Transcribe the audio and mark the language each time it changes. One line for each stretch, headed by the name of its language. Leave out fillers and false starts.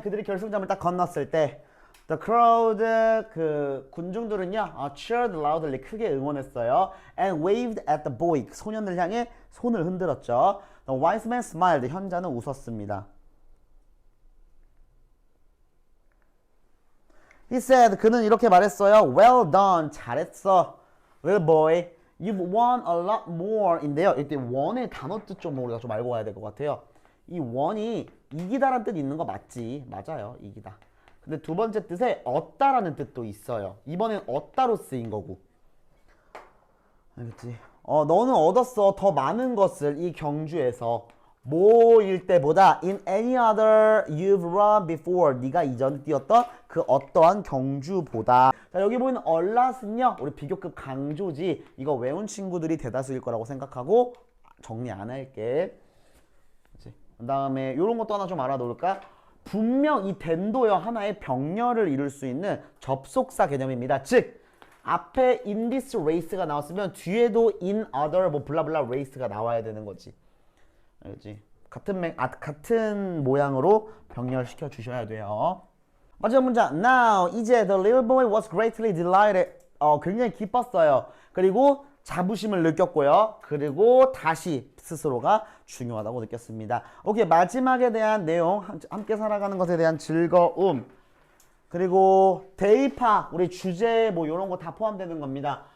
Korean: 그들이 결승점을 딱 건넜을 때
English: The crowd,
Korean: 그 군중들은요,
English: cheered loudly,
Korean: 크게 응원했어요.
English: And waved at the boy,
Korean: 소년을 향해 손을 흔들었죠.
English: The wise man smiled,
Korean: 현자는 웃었습니다.
English: He said,
Korean: 그는 이렇게 말했어요.
English: Well done,
Korean: 잘했어.
English: Little boy, you've won a lot more인데요.
Korean: 이때 won의 단어 뜻 좀 우리가 좀 알고 가야 될 것 같아요. 이 won이 이기다라는 뜻이 있는 거 맞지? 맞아요, 이기다. 근데 두 번째 뜻에 얻다라는 뜻도 있어요. 이번엔 얻다로 쓰인 거고. 알겠지? 너는 얻었어. 더 많은 것을 이 경주에서 뭐일 때보다
English: in any other you've run before.
Korean: 네가 이전에 뛰었던 그 어떠한 경주보다. 자, 여기 보이는 a lot은요. 우리 비교급 강조지. 이거 외운 친구들이 대다수일 거라고 생각하고 정리 안 할게. 그 다음에 이런 것도 하나 좀 알아놓을까? 분명 이 된도요 하나의 병렬을 이룰 수 있는 접속사 개념입니다. 즉 앞에 in this race가 나왔으면 뒤에도 in other 뭐 블라블라 race가 나와야 되는 거지. 알겠지? 같은 모양으로 병렬시켜 주셔야 돼요. 마지막 문장.
English: Now
Korean: 이제
English: the little boy was greatly delighted.
Korean: 굉장히 기뻤어요. 그리고 자부심을 느꼈고요. 그리고 다시 스스로가 중요하다고 느꼈습니다. 오케이, 마지막에 대한 내용, 함께 살아가는 것에 대한 즐거움, 그리고 대입학, 우리 주제 뭐 이런 거 다 포함되는 겁니다.